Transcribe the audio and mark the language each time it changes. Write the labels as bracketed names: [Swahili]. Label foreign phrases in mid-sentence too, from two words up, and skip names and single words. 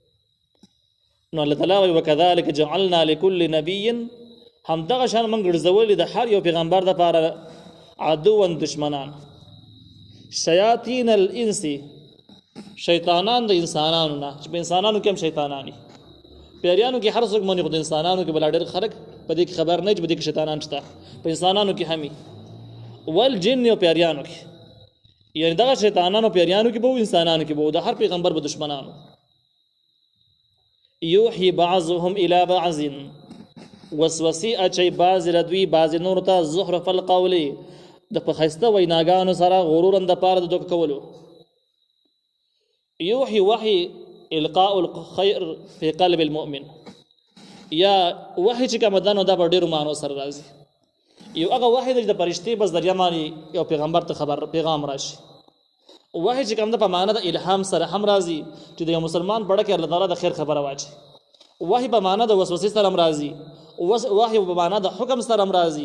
[Pashto] نو الله تعالی وایي [Arabic] وکذلک جعلنا لکل نبي [Pashto] همدغه شان موږ ګرځولي د هر یو پیغمبر دپاره عدوا دشمنان [Arabic] شیاطین الانس [Pashto] شیطانان د انسانانو نه چې په انسانانو کې هم شیطانان دي پیریانو کې هر څوک مني خو د انسانانو کې بلا ډېر خلک په دې کې خبر نه چې په دې کې شیطانان شته په انسانانو کې همي والجن او پیریانو کې یعنی دغه شیطانانو پیریانو کې به انسانانو کې به د هر پیغمبر به دشمنانو. [Arabic] یوحي بعضهم الى بعض [Pashto] وسوسې اچي بعض ردوي بعض نور ته [Arabic] زخرف القول [Pashto] د په ښایسته ویناګانو سره غرورا دپاره د دوکه کولو. [Arabic] یوحي وحي القاء الخير في قلب المؤمن [Pashto] یا وحي چې کوم ده نو دا په ډېرو معنو سره راځي. یو هغه وحي دی چې د فرشتې په ذریعه باندې یو پیغمبر ته خبر پیغام راشي. وحي چې کوم ده په معنی د الهام سره هم راځي چې د یو مسلمان پړه کې الله تعالی د خیر خبره واچي. وحي په معنی د وسوسې سره هم راځي وحي په معنی د حکم سره هم راځي.